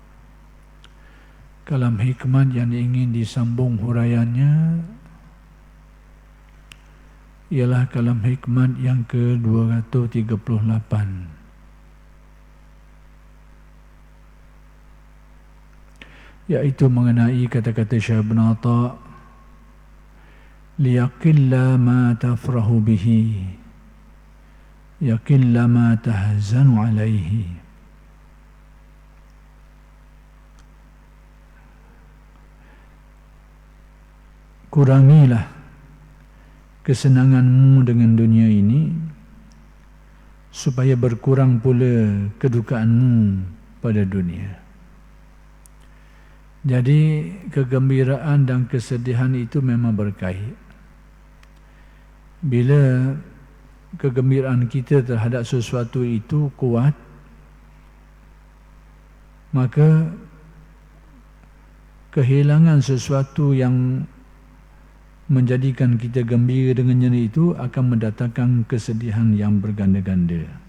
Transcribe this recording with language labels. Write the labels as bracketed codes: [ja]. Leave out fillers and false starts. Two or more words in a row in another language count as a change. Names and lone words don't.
[ms] Kalam hikmat yang ingin disambung huraiannya ialah kalam hikmat yang ke-238, yaitu mengenai kata-kata Syekh Ibn Atha, [ar] ليقل ما تفرح به يقل ما تحزن عليه. [ms] Kurangilah kesenanganmu dengan dunia ini supaya berkurang pula kedukaanmu pada dunia. Jadi kegembiraan dan kesedihan itu memang berkait. Bila kegembiraan kita terhadap sesuatu itu kuat, maka kehilangan sesuatu yang menjadikan kita gembira dengannya itu akan mendatangkan kesedihan yang berganda-ganda.